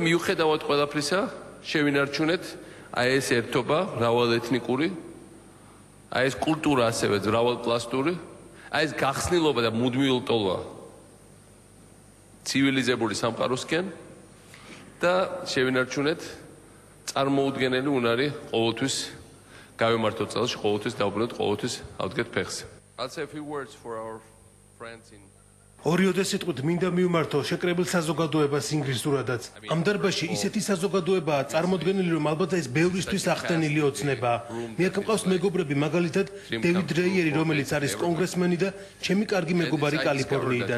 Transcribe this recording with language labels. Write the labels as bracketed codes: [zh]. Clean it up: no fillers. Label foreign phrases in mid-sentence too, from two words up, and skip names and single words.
[ka] მიუხედავად ყველაფრისა, შევინარჩუნეთ აი ეს ერთობა, მრავალეთნიკური, აი ეს კულტურა ასევე მრავალპლასტური, აი ეს გახსნილობა და მუდმივი ტოლვა ცივილიზებული სამყაროსკენ და შევინარჩუნეთ წარმოუდგენელი უნარი ყოველთვის გავიმართოთ წელს, ყოველთვის დავბრუნოთ, ყოველთვის ავდგეთ ფეხზე. [en] I'll say a few words for our friends in [ka] ორიოდე სიტყვით მინდა მივმართო შეკრებილ საზოგადოებას ინგლისურადაც. ამ დარბაზში ისეთი საზოგადოებაა წარმოდგენილი, რომ ალბათ ეს ბევრისთვის ახდენილი ოცნებაა. მე აქ მყავს მეგობრები, მაგალითად დევიდ რეიერი, რომელიც არის კონგრესმენი და ჩემი კარგი მეგობარი კალიფორნიიდან.